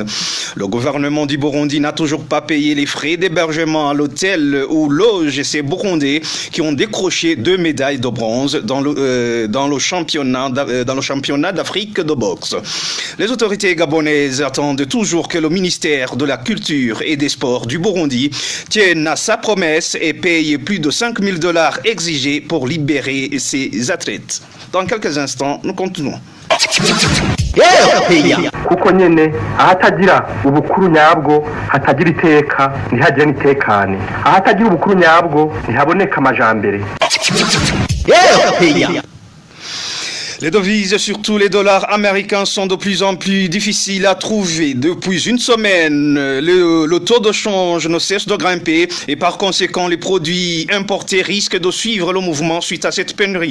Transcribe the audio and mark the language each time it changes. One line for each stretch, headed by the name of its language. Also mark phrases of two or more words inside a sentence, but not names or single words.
French: Le gouvernement du Burundi n'a toujours pas payé les frais d'hébergement à l'hôtel où logent ces Burundais qui ont décroché 2 médailles de bronze dans le championnat d'Afrique de boxe. Les autorités gabonaises attendent toujours que le ministère de la Culture et des Sports du Burundi tienne à sa promesse et paye plus de $5,000 exigés pour libérer ses athlètes. Dans quelques instants, nous continuons.
Rundi: kuko nyene ahatagira ubukuru nyabwo hatagira iteka ntihagire n'itekane ahatagira ubukuru nyabwo ntihaboneka amajambere.
French: Les devises, surtout les dollars américains, sont de plus en plus difficiles à trouver. Depuis une semaine, le taux de change ne cesse de grimper et par conséquent, les produits importés risquent de suivre le mouvement suite à cette pénurie.